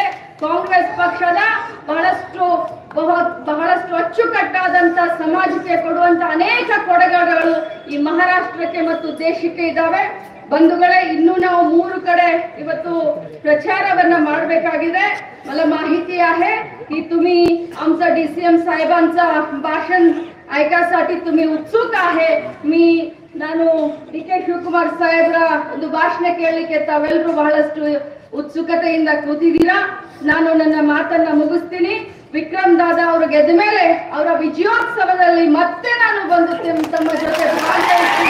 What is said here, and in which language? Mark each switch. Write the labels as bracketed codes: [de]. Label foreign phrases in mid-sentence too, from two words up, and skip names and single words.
[kn] ಕಾಂಗ್ರೆಸ್ ಪಕ್ಷದ ಬಹಳಷ್ಟು ಅಚ್ಚುಕಟ್ಟಾದಂತ ಸಮಾಜಕ್ಕೆ ಕೊಡುವಂತ ಅನೇಕ ಕೊಡುಗೆಗಳು ಈ ಮಹಾರಾಷ್ಟ್ರಕ್ಕೆ ಮತ್ತು ದೇಶಕ್ಕೆ ಇದ್ದಾವೆ. ಬಂಧುಗಳೇ, ಇನ್ನೂ ನಾವು 3 कಡೆ ಇವತ್ತು प्रचारवನ್ನ ಮಾಡಬೇಕಾಗಿದೆ. [mr] मला माहिती आहे की तुम्ही आमचा DCM साहेबांचा भाषण ऐकायसाठी तुम्ही उत्सुक आहे. [kn] ನಾನು DK ಶಿವಕುಮಾರ್ ಸಾಹೇಬ್ರ ಒಂದು ಭಾಷಣ ಕೇಳಲಿಕ್ಕೆ ತಾವೆಲ್ಲರೂ ಬಹಳಷ್ಟು ಉತ್ಸುಕತೆಯಿಂದ ಕೂತಿದ್ದೀರಾ. ನಾನು ನನ್ನ ಮಾತನ್ನ ಮುಗಿಸ್ತೀನಿ. ವಿಕ್ರಮ್ ದಾದಾ ಅವರು ಗೆದ್ದ ಮೇಲೆ ಅವರ ವಿಜಯೋತ್ಸವದಲ್ಲಿ ಮತ್ತೆ ನಾನು ಬಂದು ತಮ್ಮ ಜೊತೆ ಭಾಗವಹಿಸ್ತೀನಿ.